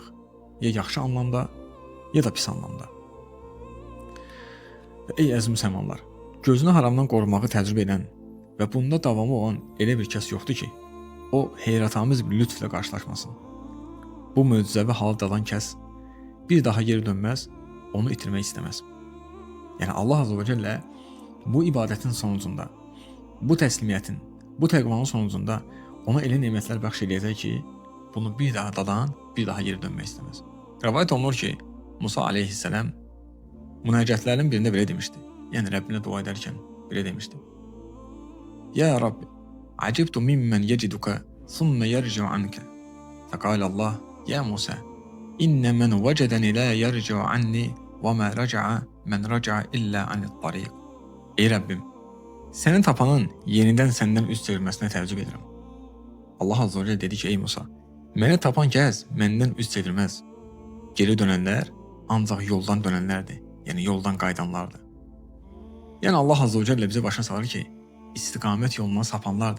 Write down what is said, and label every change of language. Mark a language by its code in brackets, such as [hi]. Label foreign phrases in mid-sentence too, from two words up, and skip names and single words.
[az] Ya yaxşı anlamda, ya da pis anlamda. Və ey əziz müsəlmanlar, gözünü haramdan qorumağı təcrübə edən və bunda davamı olan elə bir kəs yoxdur ki, o heyrətamiz bir lütflə qarşılaşmasın. Bu möcüzəvi halı dadan kəs bir daha geri dönməz, onu itirmək istəməz. Yəni [ar] الله عز وجل [az] bu ibadətin sonucunda, bu təslimiyyətin, bu təqvanın sonucunda ona elə nemətlər bəxş edəcək ki, bunu bir daha dadan, bir daha geri dönmək istəməz. Rəvayət olunur ki, Musa aleyhisselam münacətlərin birində belə demişdi. Yəni Rəbbinə dua edərkən belə demişdi. [ar] يا ربي، عجبت ممن يجدك، ثم يرجع عنك. فقال الله، يا موسى، إن من وجدني لا يرجع عني وما رجع من رجع إلا عن الطريق. [az] Ey Rəbbim, səni tapanın yenidən səndən üz çevirməsinə təəccüb edirəm. [ar] الله عز وجل [az] dedi ki, ey Musa, məni tapan kəs məndən üz çevirməz. Geri dönənlər ancaq yoldan dönənlərdir, yəni yoldan qayıdanlardır. Yəni [ar] الله عز وجل [az] bizə başa salır ki, istiqamət yolundan sapanlardır.